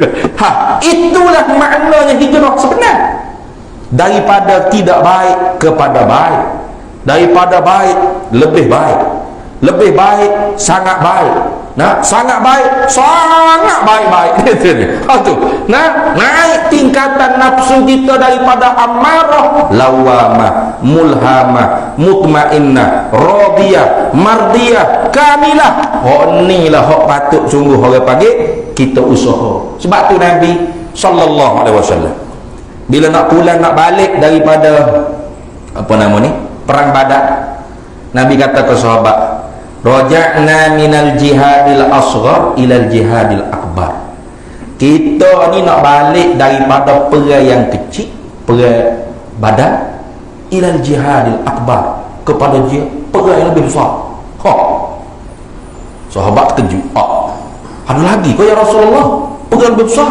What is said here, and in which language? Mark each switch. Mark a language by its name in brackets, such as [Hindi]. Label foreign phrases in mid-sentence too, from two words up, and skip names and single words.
[Malay] Itulah maknanya hijrah sebenar. Daripada tidak baik kepada baik. Daripada baik lebih baik. Lebih baik sangat baik. Nah, sangat baik tu. Nah, naik tingkatan nafsu kita daripada amarah, lawamah, mulhamah, mutmainnah, radiyah, mardiyah, kamilah. Ni lah hak patut sungguh orang panggil kita usaha. Sebab tu Nabi [Arabic] صلى الله عليه وسلم [Malay] bila nak pulang nak balik daripada perang Badar, Nabi kata ke sahabat, [Arabic] رجعنا من الجهاد الأصغر إلى الجهاد الأكبر. [Malay] Kita ni nak balik daripada perang yang kecil, perang Badar, [Arabic] إلى الجهاد الأكبر, [Malay] kepada perang yang lebih besar. Sahabat terkejut. Ada lagi kau [Arabic] يا رسول الله, [Malay] perang lebih besar?